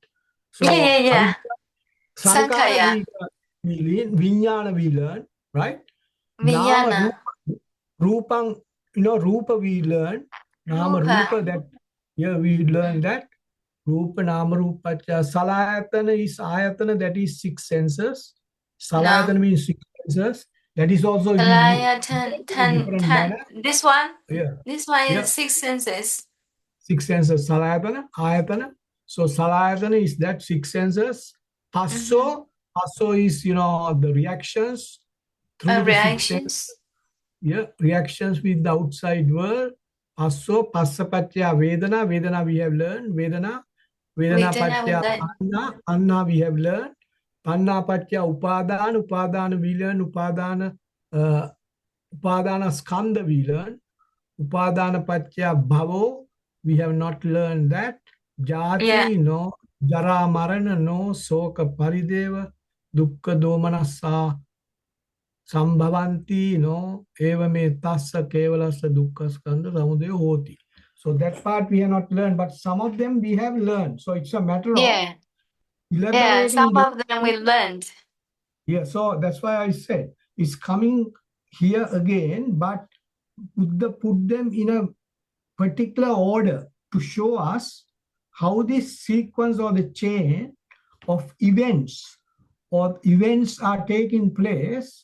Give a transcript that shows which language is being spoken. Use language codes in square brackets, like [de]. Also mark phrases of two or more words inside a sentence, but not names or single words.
[en] Yeah, yeah, So yeah. avidya, sankara Sankaya, we learn, vijnana we learn, right? Nama Vijnana, [pi] rupa, rupang, rupa [en] we learn. Nama Rupa. rupa that, yeah, we learn that. [pi] Rupa, Nama, Rupa, Salayatana [en] is Ayatana, that is six senses. No. Salayatana means six senses. That is also you Salaya, ten, in a ten, different ten. manner. This one? Yeah, This one yeah. is six senses. Six senses. Salayatana, Ayatana. So Salayatana is that six senses. Mm-hmm. Passo is, the reactions through the six senses. Reactions. Yeah, reactions with the outside world. [pi] Passapatya Vedana. [en] Vedana we have learned. Vedana Vedana, Paccaya Vedana. Anna. Anna we have learned. [pi] Tannapatya upadana [en] we learn [pi] upadana skandha [en] we learn. [pi] Upadana patya bhavo, [en] we have not learned that. Yeah. [pi] Jati, no. Jara marana, no. Soka parideva, dukkha domanasa, sambhavanti, no. Eva me tassa kevalasa dukkha skandha samudaya hoti. [en] So that part we have not learned, but some of them we have learned. So it's a matter of Yeah. Yeah. Some elaborating those of them we things. learned. Yeah, so that's why I said it's coming here again, but put them in a particular order to show us how this sequence or the chain of events are taking place,